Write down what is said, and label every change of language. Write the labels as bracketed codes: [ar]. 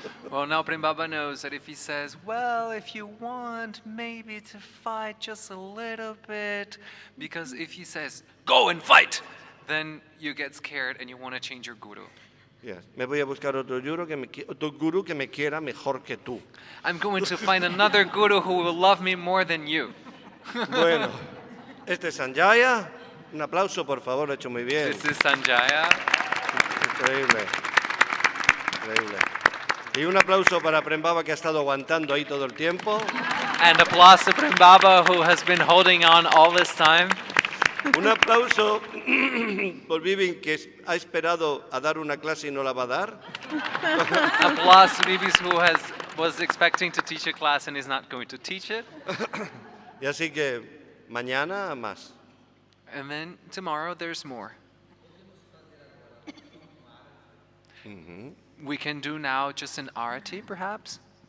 [en] Well, now Prem Baba knows that if he says, well, if you want maybe to fight just a little bit, because if he says, go and fight, then you get scared and you want to change your guru. Yes. [es] Me voy a buscar otro guru que me quiera mejor que tú. [en] I'm going to find another guru who will love me more than you. [es] Bueno, este es Sanjaya. Un aplauso, por favor, lo ha hecho muy bien. [en] This is Sanjaya. [es] Increíble. Increíble. Y un aplauso para Prem Baba, que ha estado aguantando ahí todo el tiempo. [en] And applause to Prem Baba, who has been holding on all this time. [es] Un aplauso por Vivin, que ha esperado a dar una clase y no la va a dar. [en] Applause to Vivis, who was expecting to teach a class and is not going to teach it. [es] Y así que mañana más. [en] And then tomorrow there's more. We can do now just an arati, perhaps?